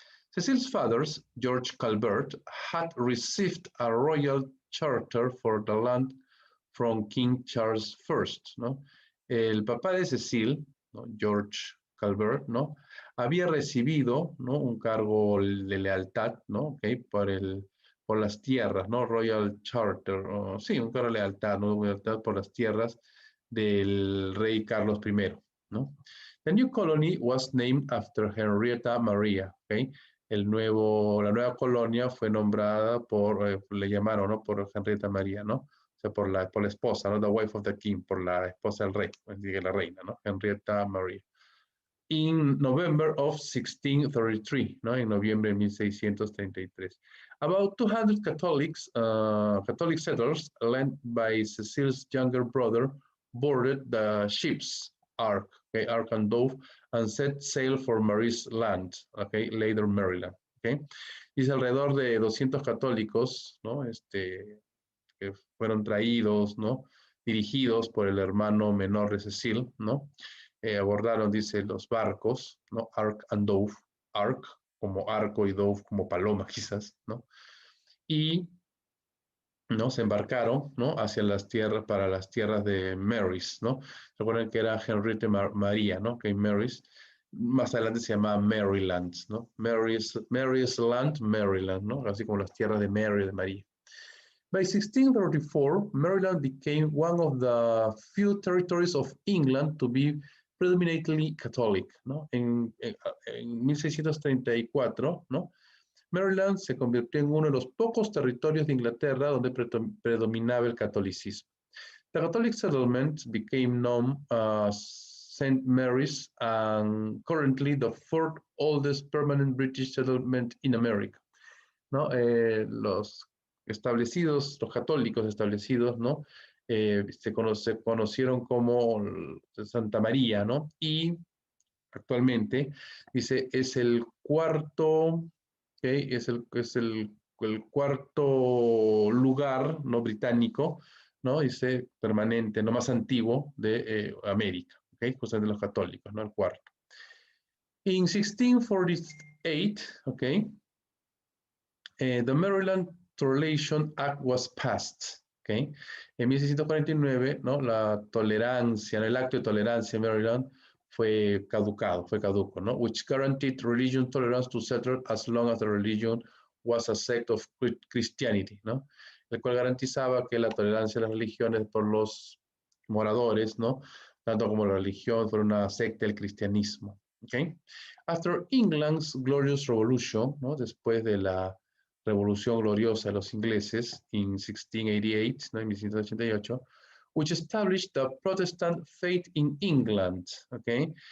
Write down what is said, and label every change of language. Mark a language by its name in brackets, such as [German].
[English] Cecil's father, George Calvert, had received a royal charter for the land from King Charles I, ¿no? [Spanish] El papá de Cecil, [English] ¿no? George Calvert, ¿no? [Spanish] Había recibido, ¿no? Un cargo de lealtad, ¿no? Okay, por las tierras, ¿no? Royal Charter, sí, un cargo de lealtad, ¿no? Lealtad por las tierras del rey Carlos I, ¿no? [English] The new colony was named after Henrietta Maria, okay? [Spanish] La nueva colonia fue nombrada le llamaron, ¿no? Por Henrietta Maria, ¿no? O sea, por la esposa, ¿no? [English] The wife of the king, [Spanish] por la esposa del rey, la reina, ¿no? [English] Henrietta Maria. In November of 1633, ¿no? [Spanish] En noviembre de 1633. [English] About 200 Catholic settlers, led by Cecile's younger brother, boarded the ships Ark, okay, Ark and Dove, and set sail for Marie's Land, okay, later Maryland, okay. [Spanish] Dice alrededor de 200 católicos, ¿no? Que fueron traídos, ¿no? Dirigidos por el hermano menor de Cecil, ¿no? Abordaron, dice, los barcos, ¿no? Ark and Dove, Ark como arco y Dove como paloma quizás, ¿no? Y, ¿no? Se embarcaron, ¿no? Hacia las tierras, para las tierras de Marys, ¿no? Recuerden que era Henrietta María, ¿no? Que Marys, más adelante se llamaba Maryland, ¿no? Mary's Land, Maryland, ¿no? Así como las tierras de Mary, de María. [English] By 1634, Maryland became one of the few territories of England to be predominantly Catholic, ¿no? [Spanish] En 1634, ¿no? Maryland se convirtió en uno de los pocos territorios de Inglaterra donde predominaba el catolicismo. [English] The Catholic settlement became known as St. Mary's and currently the fourth oldest permanent British settlement in America, ¿no? [Spanish] Los católicos establecidos, ¿no? Se conocieron como Santa María, ¿no? Y actualmente, dice, es el cuarto, ¿okay? Es el cuarto lugar, ¿no? Británico, ¿no? Dice, permanente, no más antiguo de América, ¿ok? Pues de los católicos, ¿no? El cuarto. [English] In 1648, [Spanish] ¿ok? [English] The Maryland Toleration Act was passed, ¿ok? [Spanish] En 1649, ¿no? La tolerancia, el acto de tolerancia en Maryland fue caduco, ¿no? [English] Which guaranteed religion tolerance to settlers as long as the religion was a sect of Christianity, ¿no? [Spanish] El cual garantizaba que la tolerancia de las religiones por los moradores, ¿no? Tanto como la religión fuera una secta del cristianismo, ¿ok? [English] After England's Glorious Revolution, ¿no? [Spanish] Después de la Revolución Gloriosa de los ingleses [English] in 1688, ¿no? [Spanish] En 1688, [English] which established the Protestant faith in England, ¿ok?